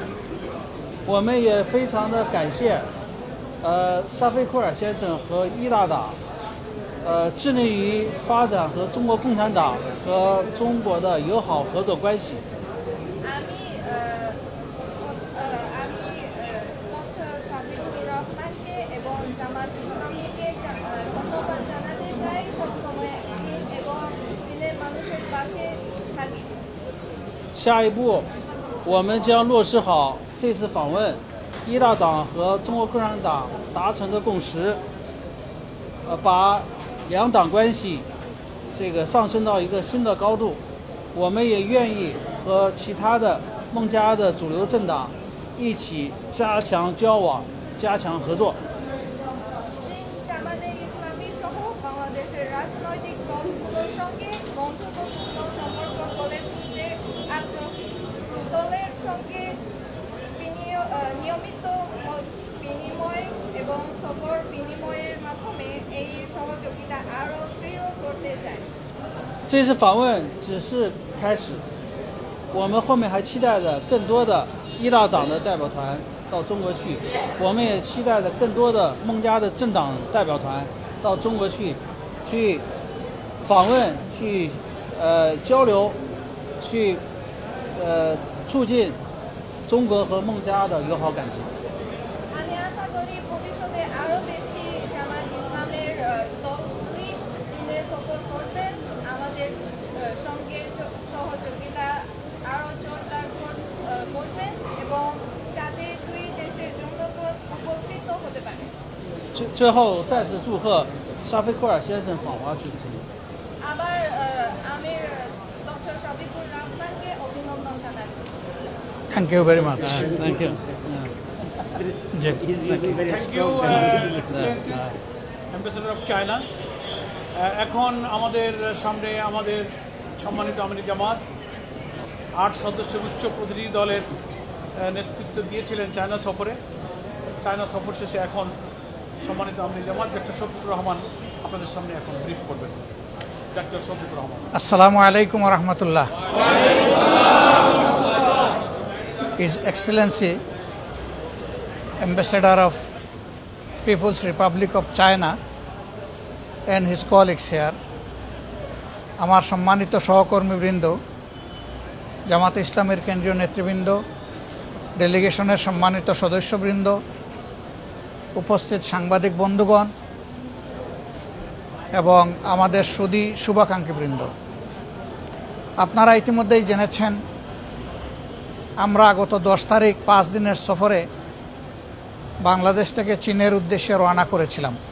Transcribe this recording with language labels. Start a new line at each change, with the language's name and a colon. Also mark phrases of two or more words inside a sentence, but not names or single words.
Chinese: 我们也非常的感谢，沙菲库尔先生和伊大党，致力于发展和中国共产党和中国的友好合作关系。
Bangla: আমি ডক্টর শফিকুর রহমানকে এবং জামাত ইসলামীকে ধন্যবাদ জানাতে চাই। সবসময় চীন এবং চীনের মানুষের পাশে থাকি।
Chinese: 下一步，我们将落实好这次访问一大党和中国共产党达成的共识，把两党关系上升到一个新的高度。我们也愿意和其他的孟加的主流政党一起加强交往，加强合作。
Bangla: চীন জামাতে ইসলামী সহ বাংলাদেশের রাজনৈতিক দলগুলোর সঙ্গে বন্ধুত্বপূর্ণ সম্পর্ক গড়ে তুলতে আগ্রহী। দলের সঙ্গে নিয়মিত মত বিনিময় এবং সফর বিনিময়ের মাধ্যমে এই সহযোগিতা আরও দৃঢ় করতে চাই।
Chinese: 这次访问只是开始，我们后面还期待着更多的一大党的代表团到中国去，我们也期待着更多的孟加的政党代表团到中国去访问，去交流，去促进中国和孟加的友好感情。
Bangla: আমি আশা করি ভবিষ্যতে আরও বেশি জামাত ইসলামের দলগুলি চীনে সফর করবেন, আমাদের সঙ্গে সহযোগিতা আরও জোরদার করবেন এবং যাতে দুই দেশের জনগণ উপকৃত হতে পারে।
Chinese: 最后再次祝贺沙菲库尔先生访华取经。
Bangla: আবার আমি ডক্টর শফিকুর রহমানকে অভিনন্দন জানাচ্ছি।
English: Thank you very much. Thank you.
Bangla: জি,
English: thank you ambassador of China.
Bangla: এখন আমাদের সামনে আমাদের সম্মানিত আমির জামাত 8 সদস্যের উচ্চ প্রতিনিধি দলের নেতৃত্ব দিয়েছিলেন চায়না সফরে। চায়না সফর শেষে এখন সম্মানিত আমির জামাত ডক্টর শফিকুর রহমান আপনাদের সামনে এখন ব্রিফ করবেন। ডক্টর শফিকুর রহমান।
Arabic: السلام عليكم ورحمة الله.
English: His Excellency, Ambassador of People's Republic of China and his colleagues here,
Bangla: আমার সম্মানিত সহকর্মীবৃন্দ, জামাত ইসলামের কেন্দ্রীয় নেতৃবৃন্দ, ডেলিগেশনের সম্মানিত সদস্যবৃন্দ, উপস্থিত সাংবাদিক বন্ধুগণ এবং আমাদের সুধী শুভাকাঙ্ক্ষীবৃন্দ, আপনারা ইতিমধ্যেই জেনেছেন আমরা গত 10 তারিখ 5 দিনের সফরে বাংলাদেশ থেকে চীনের উদ্দেশ্যে রওনা করেছিলাম।